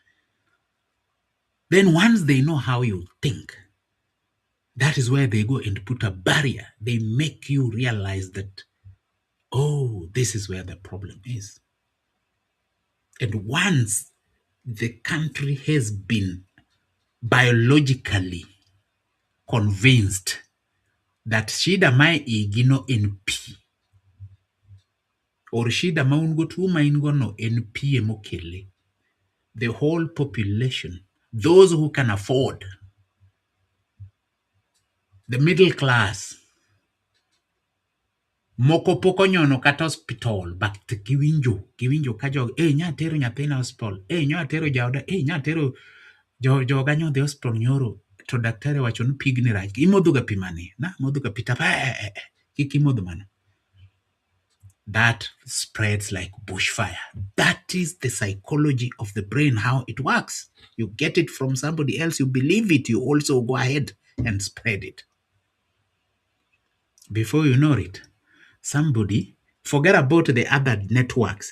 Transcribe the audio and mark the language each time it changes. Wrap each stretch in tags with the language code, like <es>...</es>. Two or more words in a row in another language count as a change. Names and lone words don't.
<en>Then once they know how you think, that is where they go and put a barrier. They make you realize that Oh, this is where the problem is. And once the country has been biologically convinced that</en> <luo>shida ma igino en pi,</luo> <en>or</en> <luo>shida ma ungo tu ma ingo no en pi emokele,</luo> <en>the whole population, those who can afford, the middle class,</en> <luo>moko poko nyono kata hospital, but giwinjo ka jog, nya tero nyathina hospital, nya tero jaoda, nya tero joga nyodhi hospital nyoro, to daktari wacho ni pigni rach, imodho ga pi mane? Na modho ga pi tapa, kik imodho mano.</luo> <en>That spreads like bushfire. That is the psychology of the brain, how it works. You get it from somebody else, you believe it, you also go ahead and spread it. Before you know it, somebody, forget about the other networks.</en>